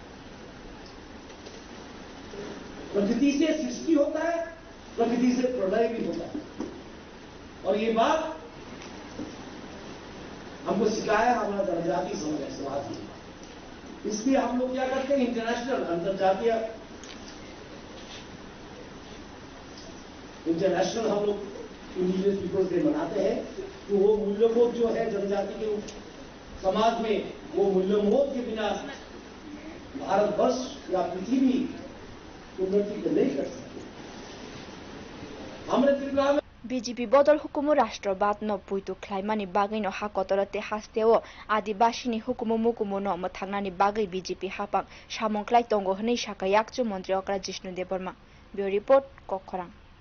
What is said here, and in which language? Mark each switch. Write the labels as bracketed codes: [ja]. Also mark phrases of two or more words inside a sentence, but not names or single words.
[hi] प्रकृति से सृष्टि होता है प्रकृति से प्रलय भी होता है और ये बात हमको सिखाया हमारा जनजाति समाज इसलिए हम लोग क्या करते हैं, इंटरनेशनल हम लोग [en] indigenous peoples day [hi] मनाते हैं। तो वो मूल्यबोध जो है जनजाति के समाज में, वो मूल्यबोध के बिना भारतवर्ष या पृथ्वी उन्नति नहीं कर सकते। हमने त्रिपुरा में [trp] BJP bodol hukumu rashtrabat no puitu khlaimani bagai no hakotorote hasteo adibashini hukumu mukumu no mathangnani bagai BJP hapang samongklai tongo hnei saka yakchu montri okra Jishnu Deborma. [en] Bureau report Kokkhorang.